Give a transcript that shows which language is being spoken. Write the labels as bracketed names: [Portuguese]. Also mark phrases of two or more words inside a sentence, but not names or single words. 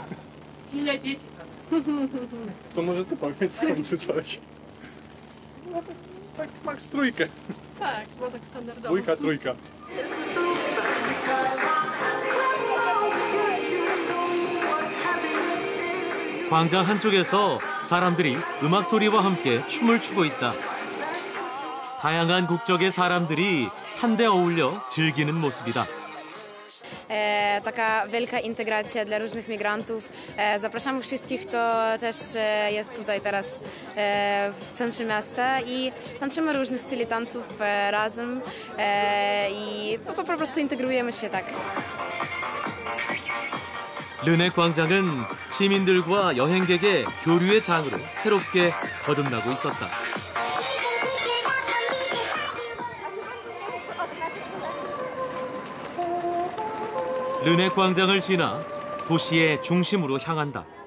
[Polish] Ile dzieci? To może ty powiedz w końcu coś. No tak max trójkę. Tak, bo tak standardowo. Dwójka, trójka. [Korean] 광장 한쪽에서 사람들이 음악 소리와 함께 춤을 추고 있다. 다양한 국적의 사람들이 한데 어울려 즐기는 모습이다. [Polish] Taka wielka integracja dla różnych migrantów. Zapraszamy wszystkich, kto też jest tutaj teraz w centrum miasta i tańczymy różne style tańców razem i po prostu integrujemy się tak. [Korean] 르넥 광장은 시민들과 여행객의 교류의 장으로 새롭게 거듭나고 있었다. 르넥 광장을 지나 도시의 중심으로 향한다.